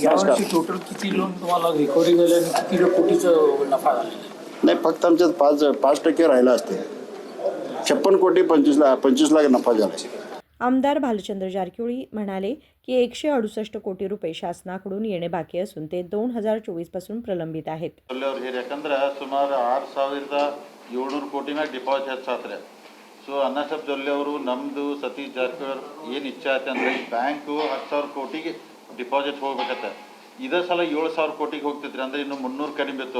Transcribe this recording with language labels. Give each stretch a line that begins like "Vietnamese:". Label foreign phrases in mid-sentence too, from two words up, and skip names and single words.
Marathi: यावर्षी टोटल किती लोन तुम्हाला रिकव्हरी झाले आणि किती कोटीचं नफा झालेला आहे? नाही, फक्त आमच्यात 5% राहिला असते. 56 कोटी 25 लाख नफा झाला. आमदार भालचंद्र जारकिहोळी म्हणाले की 168 कोटी रुपये शासनाकडून येणे बाकी असून ते 2024 पासून प्रलंबित आहेत.
Kannada: ಯಾಕಂದ್ರೆ ಸುಮಾರು 6,700 ಕೋಟಿ ಮ್ಯಾಗ ಡಿಪಾಸಿಟ್ ಹೆಚ್ಚಾತ್ರೆ. ಸೊ ಅನ್ನಸಾಬ್ ಜೊಲ್ಲೆ ಅವರು ನಮ್ಮದು ಸತೀಶ್ ಜಾರಕಿಹೊಳಿ ಏನು ಇಚ್ಛೆ ಆಯ್ತು ಅಂದರೆ ಈ ಬ್ಯಾಂಕು 10,000 ಕೋಟಿಗೆ ಡಿಪಾಸಿಟ್ ಹೋಗ್ಬೇಕತ್ತೆ. ಇದೇ ಸಲ 7,000 ಕೋಟಿಗೆ ಹೋಗ್ತಿದ್ರಿ ಅಂದರೆ ಇನ್ನು 300 ಕಡಿಮೆ ಇತ್ತು.